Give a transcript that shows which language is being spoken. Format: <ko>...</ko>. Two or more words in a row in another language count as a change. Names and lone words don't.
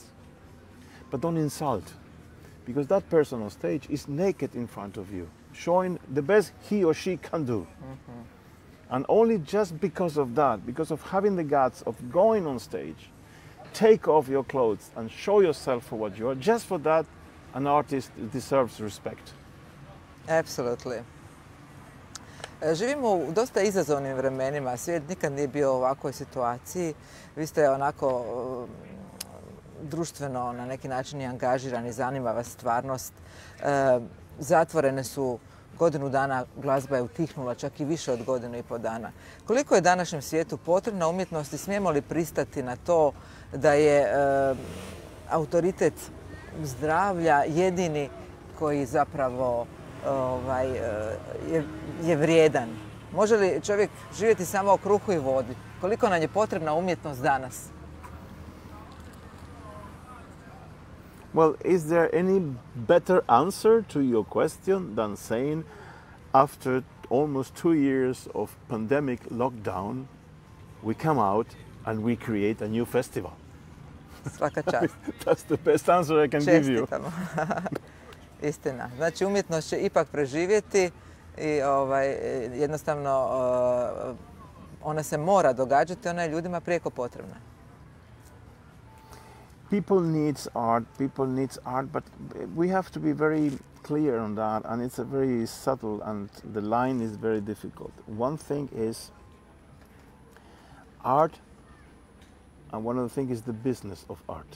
<en>But don't insult, because that person on stage is naked in front of you, showing the best he or she can do. And only just because of that, because of having the guts of going on stage, take off your clothes and show yourself for what you are, just for that, an artist deserves respect. Absolutely.</en> <hr>Živimo u dosta izazovnim vremenima, svijet nikad nije bio u ovakvoj situaciji. Vi ste onako društveno na neki način i angažirani, zanima vas stvarnost. Zatvorene su godinu dana, glazba je utihnula, čak i više od godinu i pol dana. Koliko je današnjem svijetu potrebna umjetnost i smijemo li pristati na to da je autoritet zdravlja jedini koji zapravo je vrijedan? Može li čovjek živjeti samo o kruhu i vodi? Koliko nam je potrebna umjetnost danas?</hr> <en>Well, is there any better answer to your question than saying after almost 2 years of pandemic lockdown, we come out and we create a new festival?</en> <hr>Svaka čast.</hr> <en>That's the best answer I can give you.</en> <hr>Čestitamo. Istina. Znači, umjetnost će ipak preživjeti i jednostavno ona se mora događati, ona je ljudima prijeko potrebna.</hr> <en>People needs art, but we have to be very clear on that, and it's a very subtle, and the line is very difficult. One thing is art, and one other thing is the business of art.</en>